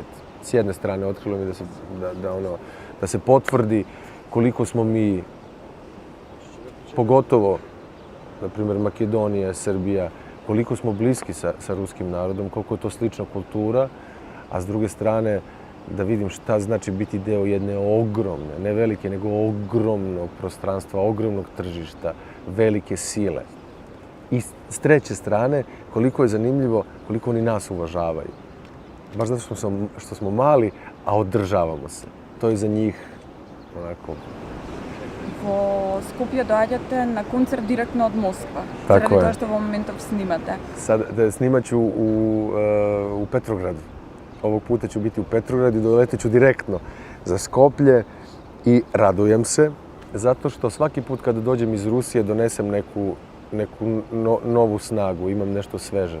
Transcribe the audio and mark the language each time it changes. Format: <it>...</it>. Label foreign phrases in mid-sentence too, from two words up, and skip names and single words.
<sr>S jedne strane, otkrilo mi da se potvrdi koliko smo mi, pogotovo, na primjer, Makedonija, Srbija, koliko smo bliski sa ruskim narodom, koliko je to slična kultura, a s druge strane da vidim šta znači biti deo jedne ogromne, ne velike, nego ogromnog prostranstva, ogromnog tržišta, velike sile. I s treće strane, koliko je zanimljivo, koliko oni nas uvažavaju. Baš zato što smo mali, a održavamo se. To je za njih onako...</sr> <mk>Во Скопје доаѓате на концерт директно од Москва.</mk> <sr>Tako</sr> <mk>заради</mk> <sr>je.</sr> <mk>тоа што во моментов снимате.</mk> <sr>Sad snimat ću u Petrogradu. Ovog puta ću biti u Petrogradu i doletit ću direktno za Skoplje i radujem se zato što svaki put kada dođem iz Rusije donesem neku novu snagu, imam nešto sveže.</sr>